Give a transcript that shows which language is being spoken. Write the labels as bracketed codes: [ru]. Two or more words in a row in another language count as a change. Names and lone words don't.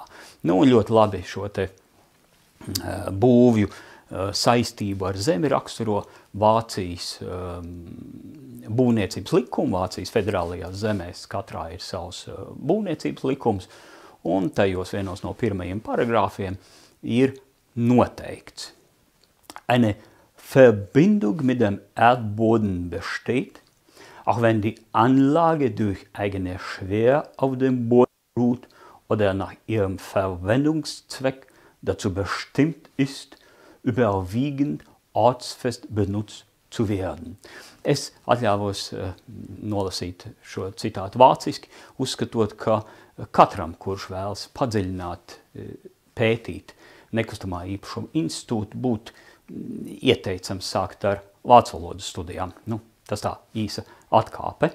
[lv] Nu, un ļoti labi šo te būvju saistību ar zemi raksturo Vācijas būvniecības likumu. Vācijas federālajās zemēs katrā ir savs būvniecības likums, un tajos vienos no pirmajiem paragrāfiem ir noteikts. [de] Eine Verbindung mit dem Erdboden besteht, auch wenn die Anlage durch eigene Schwer auf dem Boden ruht oder nach ihrem Verwendungszweck dazu bestimmt ist, überwiegend ortsfest benutzt zu werden. [lv] Es atļāvos nolasīt šo citātu vāciski, uzskatot, ka katram, kurš vēlas padziļināt, pētīt nekustamā īpašuma institūtu, būtu ieteicams sākt ar vācu valodas studijām. Nu, tas tā īsa atkāpe.